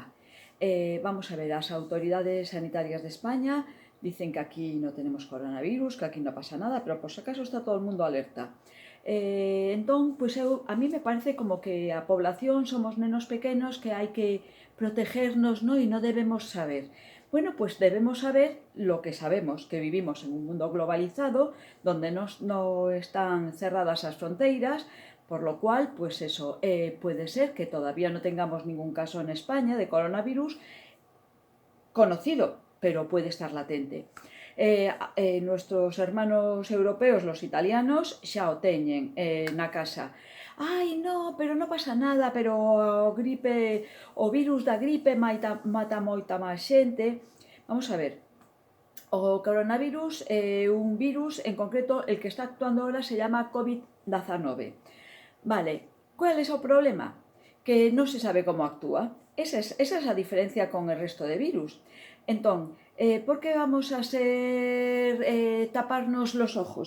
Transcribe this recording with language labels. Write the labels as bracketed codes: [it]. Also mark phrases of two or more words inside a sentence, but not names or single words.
[es] Vamos a ver, [gl] as autoridades [es] sanitarias de España dicen que aquí no tenemos coronavirus, que aquí no pasa nada, pero por si acaso está [gl] todo o mundo [es] alerta. [gl] Entón, pois a mí me parece como que a población somos nenos pequenos que hai que protegernos, no? E non debemos saber. [es] Bueno, pues debemos saber lo que sabemos, que vivimos en un mundo globalizado, donde no están cerradas [gl] as fronteiras, [es] por lo cual, pues eso, puede ser que todavía no tengamos ningún caso en España de coronavirus conocido, pero puede estar latente. Nuestros hermanos europeos, los italianos, [gl] xa o teñen na casa. Ai, no, pero non pasa nada, pero o virus da gripe mata moita máis xente. Vamos a ver, o coronavirus é un virus, [es] en concreto, el que está actuando ahora se llama COVID-19. [gl] Vale, cual é o problema? Que non se sabe como actúa. Esa es a diferencia [es] con el resto [gl] de virus. Entón, por que vamos a taparnos [es] los ojos?